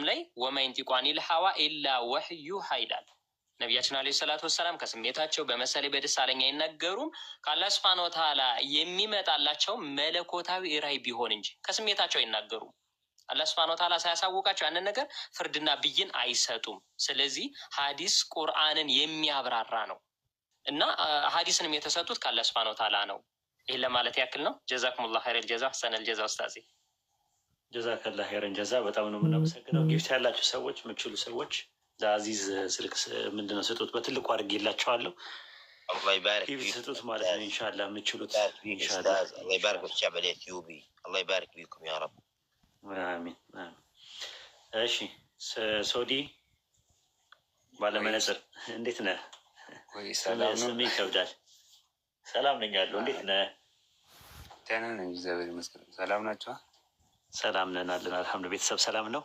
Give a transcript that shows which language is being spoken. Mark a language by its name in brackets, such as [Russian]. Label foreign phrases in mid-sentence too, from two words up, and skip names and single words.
[Amharic] ላይ [Arabic] وما ينطق عن الهوى إلا وحيه [Amharic] ይላል። ነቢያችን [Arabic] عليه الصلاة والسلام [Amharic] ከስሜታቸው በመሰሌ በደሳለኛ አይናገሩም። ከአላህ [Arabic] سبحانه وتعالى [Amharic] የሚመጣላቸው መለኮታዊ ራዕይ ቢሆን እንጂ ከስሜታቸው አይናገሩም። አላህ [Arabic] سبحانه وتعالى [Amharic] ሳያሳውቃቸው ያንን ነገር ፍርድና ብይን አይሰጡም። ስለዚህ ሀዲስ ቁርአንን የሚያብራራ ነው እና ሀዲስንም የተሰጡት ከአላህ [Arabic] سبحانه وتعالى [Amharic] ነው። ይህን ለማለት ያክል ነው። [Arabic] جزاكم الله خير الجزاء፣ حسن الجزاء። [Amharic] ኡስታዜ [Arabic] جزاك الله خيرا جزاء። [Amharic] በጣም ነው የምናመሰግነው። ጊፍት ያላችሁ ሰዎች፣ የምችሉ ሰዎች ለአዚዝ ስልክ ምንድነው ስጡት፣ በትልቁ አድርጌላቸዋለሁ። [Arabic] الله يبارك [Amharic] ጊፍት [Arabic] فيك [Amharic] ስጡት ማለት ነው። ኢንሻላህ የምችሉት ኢንሻላህ። [Arabic] استاذ الله يبارك في الشعب الاثيوبي الله يبارك فيكم يا رب [Amharic] አሚን አሚን። እሺ ሶዲ ባለመነጽር እንዴት ነህ? ወይ ሰላም ነው። ስሜ ይከብዳል። ሰላም ነኝ ያለው። እንዴት ነህ? ደህና ነኝ እግዚአብሔር ይመስገን። ሰላም ናቸው? ሰላም ነን አለን አልሐምዱሊላህ። ቤተሰብ ሰላም ነው?